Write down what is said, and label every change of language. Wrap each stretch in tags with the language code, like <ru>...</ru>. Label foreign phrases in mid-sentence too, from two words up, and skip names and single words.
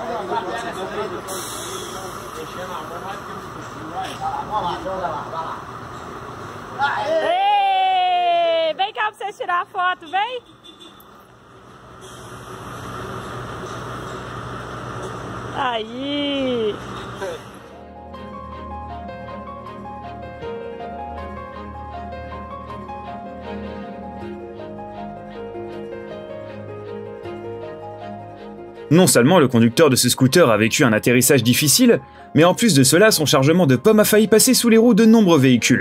<pt>Deixando a mão mais que eu esqueci, vai. Vai lá, joga lá, vai lá. Ei! Vem cá pra vocês tirar a foto, vem! Aí!</pt> <fr>Non seulement le conducteur de ce scooter a vécu un atterrissage difficile, mais en plus de cela, son chargement de pommes a failli passer sous les roues de nombreux véhicules.</fr>